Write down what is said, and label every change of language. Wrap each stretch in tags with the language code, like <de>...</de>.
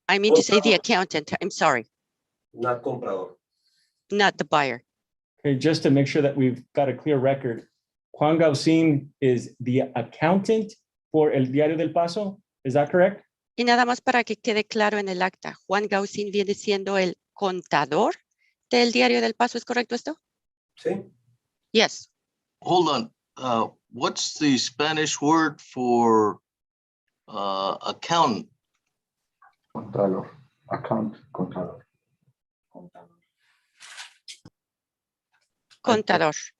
<en>I mean to say the accountant. I'm sorry, Not comprador. not the buyer. Okay, just to make sure that we've got a clear record, Juan Gaucin is the accountant for El Diario del Paso. Is that correct?</en> <es>Y nada más para que quede claro en el acta, Juan Gaucin viene siendo el contador del Diario del Paso. ¿Es correcto esto? Sí.</es> <en>Yes. Hold on. What's the Spanish word for accountant?</en> <es>Contralor, account, contador. Contador.</es>